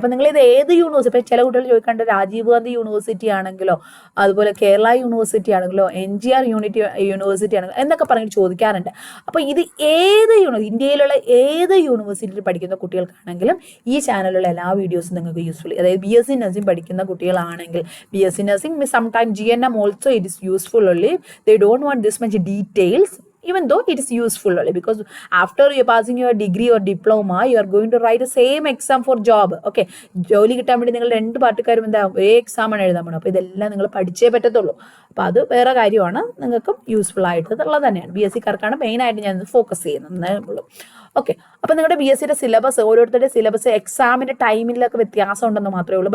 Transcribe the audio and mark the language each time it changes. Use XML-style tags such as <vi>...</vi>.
<ml>അപ്പോൾ നിങ്ങൾ ഇത് ഏത് യൂണിവേഴ്സിറ്റി, ഇപ്പോൾ ചില കുട്ടികൾ ചോദിക്കേണ്ട രാജീവ് ഗാന്ധി യൂണിവേഴ്സിറ്റി ആണെങ്കിലോ അതുപോലെ കേരള യൂണിവേഴ്സിറ്റി ആണെങ്കിലോ NGR യൂണിവേഴ്സിറ്റി ആണെങ്കിലോ എന്നൊക്കെ പറഞ്ഞിട്ട് ചോദിക്കാറുണ്ട്. അപ്പോൾ ഇത് ഏത് ഇന്ത്യയിലുള്ള ഏത് യൂണിവേഴ്സിറ്റിയിൽ പഠിക്കുന്ന കുട്ടികൾക്കാണെങ്കിലും ഈ ചാനലിലുള്ള എല്ലാ വീഡിയോസും നിങ്ങൾക്ക് യൂസ്ഫുൾ. അതായത് BSc നഴ്സിംഗ് പഠിക്കുന്ന കുട്ടികളാണെങ്കിൽ BSc nursing sometime GNM</ml> <en>Also it is useful only. They don't want this much details, even though it is useful only, because after you passing your degree or diploma you are going to write the same exam for job.</en> <ml>Okay, ജോലി കിട്ടാൻ വേണ്ടി നിങ്ങൾ രണ്ട് പാർട്ടിക്കാരും എന്താ ഒരേ exam ആണ് എഴുതാൻ പോകണം. അപ്പോൾ ഇതെല്ലാം നിങ്ങൾ പഠിച്ചേ പറ്റത്തുള്ളൂ. അപ്പോൾ അത് വേറെ കാര്യമാണ്, നിങ്ങൾക്കും യൂസ്ഫുൾ ആയിട്ടുള്ളത് തന്നെയാണ്. BSc-കാർക്കാണ് മെയിനായിട്ട് ഞാൻ ഫോക്കസ് ചെയ്യുന്നതേ ഉള്ളൂ. ഓക്കെ, അപ്പോൾ നിങ്ങളുടെ BSc-യുടെ സിലബസ്, ഓരോരുത്തരുടെ സിലബസ് എക്സാമിൻ്റെ ടൈമിലൊക്കെ വ്യത്യാസം ഉണ്ടെന്ന് മാത്രമേ ഉള്ളൂ.</ml>